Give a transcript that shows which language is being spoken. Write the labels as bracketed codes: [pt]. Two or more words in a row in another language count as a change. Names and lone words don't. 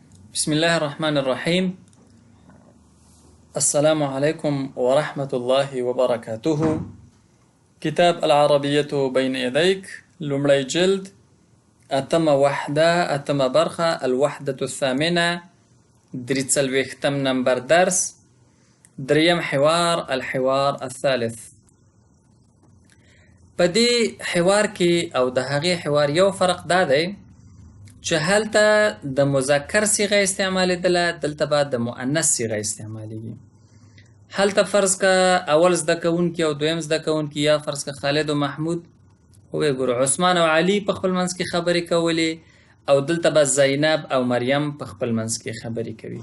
[ar] بسم الله الرحمن الرحيم. السلام عليكم ورحمة الله وبركاته. كتاب العربية بين يديك، [ps] لمړی جلد، اتمه وحده، اتمه برخه، [ar] الوحدة الثامنة، [ps] درې څلوېښتم نمبر درس، دریم حوار، [ar] الحوار الثالث. [ps] په دې حوار کې او د هغې حوار یو فرق دا دی چې هلته د مذکر صيغه استعمالیدله، دلته به د مؤنث صيغه استعمالیږي. هلته فرض که اول زده کوونکي او دویم زده کوونکي، یا فرض که خالد و محمود، وګورو عثمان او علي په خپل منځ کې خبرې کولې، او دلته به زینب او مریم په خپل منځ کې خبرې کوي.